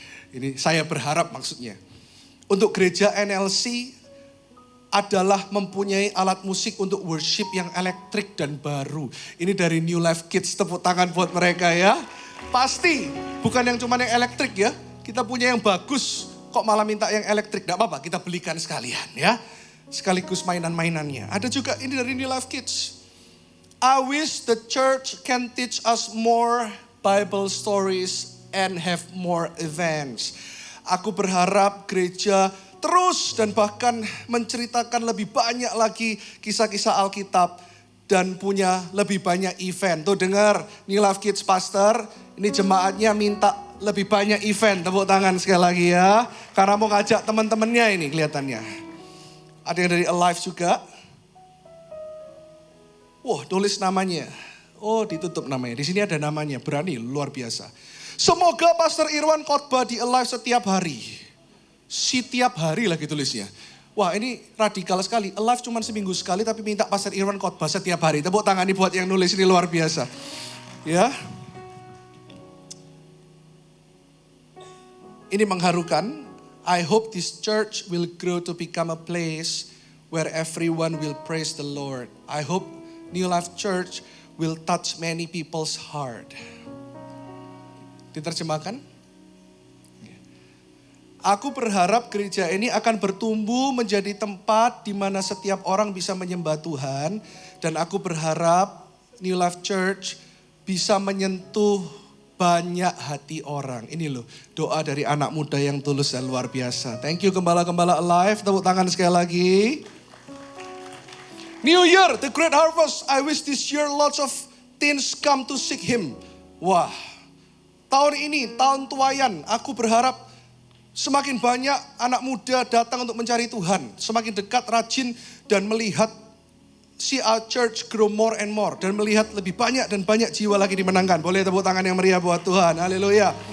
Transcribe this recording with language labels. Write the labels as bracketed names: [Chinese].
[Indonesian] Ini saya berharap maksudnya. Untuk gereja NLC adalah mempunyai alat musik untuk worship yang elektrik dan baru. Ini dari New Life Kids, tepuk tangan buat mereka ya. Pasti, bukan yang cuma yang elektrik ya. Kita punya yang bagus, kok malah minta yang elektrik. Tidak apa-apa, kita belikan sekalian ya. sekaligus mainan-mainannya. Ada juga ini dari New Life Kids. [English] I wish the church can teach us more Bible stories and have more events. [Indonesian] Aku berharap gereja terus dan bahkan menceritakan lebih banyak lagi kisah-kisah Alkitab dan punya lebih banyak event. Tuh dengar New Life Kids Pastor, ini jemaatnya minta lebih banyak event. Tepuk tangan sekali lagi ya. Karena mau ngajak teman-temannya ini kelihatannya. Ada yang dari Alive juga. Wah, tulis namanya. Oh, ditutup namanya. Di sini ada namanya. Berani, luar biasa. Semoga Pastor Irwan khotbah di Alive setiap hari. Setiap hari lagi tulisnya. Wah, ini radikal sekali. Alive cuma seminggu sekali tapi minta Pastor Irwan khotbah setiap hari. Tepuk tangan nih buat yang nulis, ini luar biasa. Ya. Ini mengharukan. [English] I hope this church will grow to become a place where everyone will praise the Lord. I hope New Life Church will touch many people's heart. [Indonesian] Diterjemahkan? Aku berharap gereja ini akan bertumbuh menjadi tempat di mana setiap orang bisa menyembah Tuhan. Dan aku berharap New Life Church bisa menyentuh banyak hati orang. Ini loh doa dari anak muda yang tulus dan luar biasa. [English] Thank you [Indonesian] Gembala-Gembala Alive. Tepuk tangan sekali lagi. [English] New Year, the great harvest. I wish this year lots of teens come to seek Him. [Indonesian] Wah, tahun ini, tahun tuayan. Aku berharap semakin banyak anak muda datang untuk mencari Tuhan. Semakin dekat, rajin, dan melihat [English] see our church grow more and more. [Indonesian] Dan melihat lebih banyak dan banyak jiwa lagi dimenangkan. Boleh tepuk tangan yang meriah buat Tuhan. Haleluya.